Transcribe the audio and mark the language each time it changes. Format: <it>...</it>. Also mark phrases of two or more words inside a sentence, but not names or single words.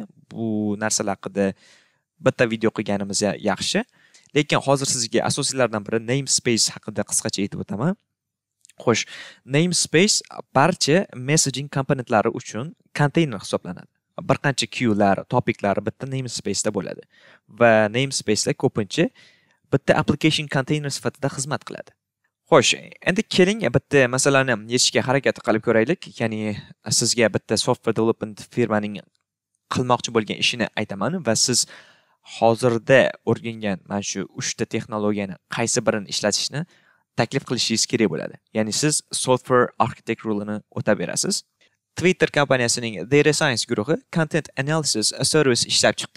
<uz>Bu narsalar haqida bitta video qilganimiz yaxshi. Lekin hozir sizga asosiylardan biri namespace haqida qisqacha aytib o'taman. Xo'sh, namespace barcha messaging komponentlari uchun konteyner hisoblanadi. Bir qancha queue'lar, topiclar bitta namespace'da bo'ladi va namespace'lar ko'pincha bitta</uz> <en>application container</en> <uz>sifatida xizmat qiladi. Xo'sh, endi keling bitta masalani yechishga harakat qilib ko'raylik. Ya'ni sizga bitta</uz> <en>software development</en> <uz>firmaning qilmoqchi bo'lgan ishini aytaman va siz hozirda o'rgangan mana shu 3 ta texnologiyani qaysi birini ishlatishni taklif qilishingiz kerak bo'ladi. Ya'ni siz</uz> <en>software architect</en> <uz>rolini o'tab berasiz. Twitter kompaniyasining Data Science guruhi Content Analysis Service ishlab chiqdi.</uz>